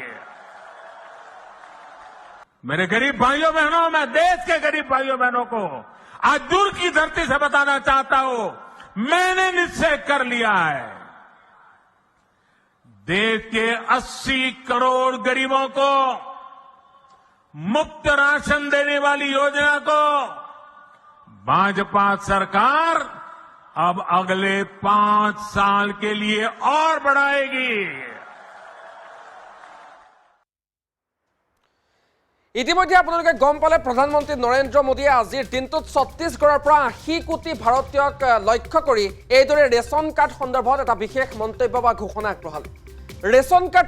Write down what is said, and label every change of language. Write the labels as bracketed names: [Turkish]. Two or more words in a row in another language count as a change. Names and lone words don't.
[Hindi] मेरे गरीब भाइयों बहनों मैं देश के गरीब भाइयों बहनों को आज दूर की धरती से बताना चाहता हूं मैंने निश्चय कर लिया है देश के 80 करोड़ गरीबों को मुफ्त राशन देने वाली योजना को भाजपा सरकार अब अगले 5 साल के लिए और बढ़ाएगी [Assamese] ইতিমধ্যে আপোনালোকে গম পালে প্ৰধানমন্ত্ৰী নৰেন্দ্ৰ মোদীয়ে আজিৰ দিনটোত ছত্তীশগড়ৰ পৰা 80 কোটি ভাৰতীয়ক লক্ষ্য কৰি এইদৰে [English] ration card [Assamese] সন্দৰ্ভত এটা বিশেষ মন্তব্য বা ঘোষণা আগবঢ়ালে [English] ration card